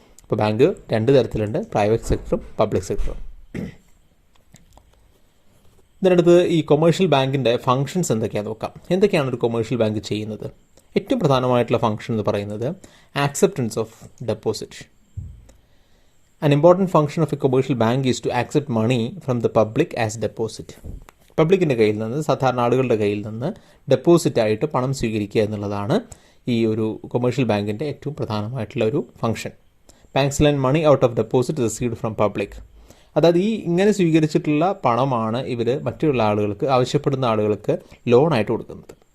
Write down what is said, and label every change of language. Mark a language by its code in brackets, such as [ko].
[ml] അപ്പോൾ ബാങ്ക് 2 തരത്തിലുണ്ട്, private സെക്ടറും public സെക്ടറും. ഇതിനടുത്ത് ഈ കൊമേഴ്ഷ്യൽ ബാങ്കിൻ്റെ ഫങ്ഷൻസ് എന്തൊക്കെയാണെന്ന് നോക്കാം. എന്തൊക്കെയാണ് ഒരു കൊമേഴ്ഷ്യൽ ബാങ്ക് ചെയ്യുന്നത്? ഏറ്റവും പ്രധാനമായിട്ടുള്ള ഫങ്ഷൻ എന്ന് പറയുന്നത് acceptance of deposit. [en] An important function of a commercial bank is to accept money from the public as deposit. [ml] പബ്ലിക്കിൻ്റെ കയ്യിൽ നിന്ന്, സാധാരണ ആളുകളുടെ കയ്യിൽ നിന്ന് ഡെപ്പോസിറ്റായിട്ട് പണം സ്വീകരിക്കുക എന്നുള്ളതാണ് ഈ ഒരു കൊമേഴ്ഷ്യൽ ബാങ്കിൻ്റെ ഏറ്റവും പ്രധാനമായിട്ടുള്ള ഒരു function. [en] Banks lend money out of deposit received from public. [ml] അതായത് ഈ ഇങ്ങനെ സ്വീകരിച്ചിട്ടുള്ള പണമാണ് ഇവർ മറ്റുള്ള ആളുകൾക്ക്, ആവശ്യപ്പെടുന്ന ആളുകൾക്ക് ലോണായിട്ട് കൊടുക്കുന്നത്.